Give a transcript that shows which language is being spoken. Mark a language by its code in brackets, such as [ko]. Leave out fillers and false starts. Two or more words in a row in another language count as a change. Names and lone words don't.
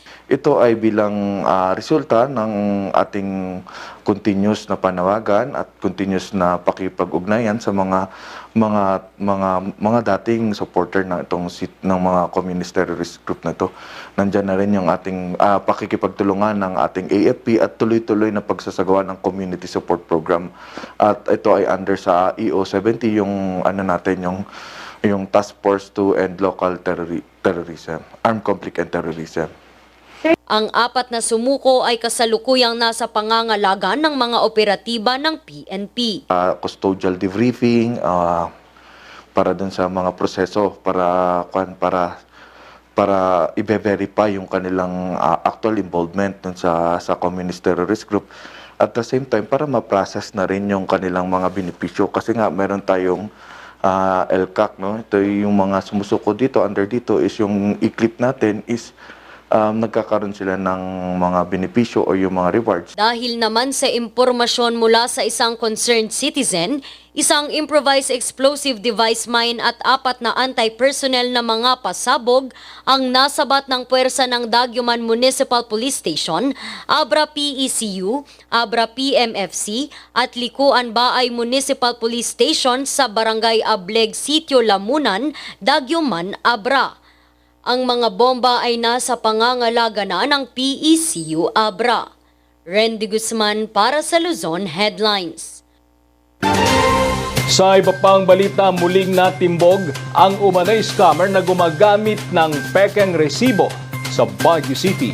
[tl] Ito ay bilang resulta ng ating continuous na panawagan at continuous na pakipag-ugnayan sa mga dating supporter ng ng mga [en] communist terrorist group [tl] na ito. Nandiyan na rin yung ating pakikipagtulungan ng ating AFP at tuloy-tuloy na pagsasagawa ng [en] community support program. [tl] At ito ay under sa EO70 yung yung Task Force to End Local Terrorism, Armed Conflict and Terrorism. Ang apat na sumuko ay kasalukuyang nasa pangangalaga ng mga operatiba ng PNP. [en] Custodial debriefing [tl] para dun sa mga proseso para i-verify yung kanilang [en] actual involvement [tl] dun sa [en] communist terrorist group. At the same time, [tl] para ma-process na rin yung kanilang mga benepisyo. Kasi nga, meron tayong LCAC, no? Ito yung mga sumusuko dito, under dito is yung i-clip natin is nagkakaroon sila ng mga benepisyo o yung mga rewards. Dahil naman sa impormasyon mula sa isang [en] concerned citizen, [tl] isang [en] improvised explosive device mine [tl] at 4 na anti-personnel na mga pasabog ang nasabat ng puwersa ng Daguman Municipal Police Station, Abra PECU, Abra PMFC at Likuan Baay Municipal Police Station sa Barangay Ableg, Sitio Lamunan, Daguman, Abra. Ang mga bomba ay nasa pangangalaga na ng PECU Abra. Randy Guzman para sa Luzon Headlines. Sa iba pang balita, muling natimbog ang umanay scammer na gumagamit ng pekeng resibo sa Baguio City.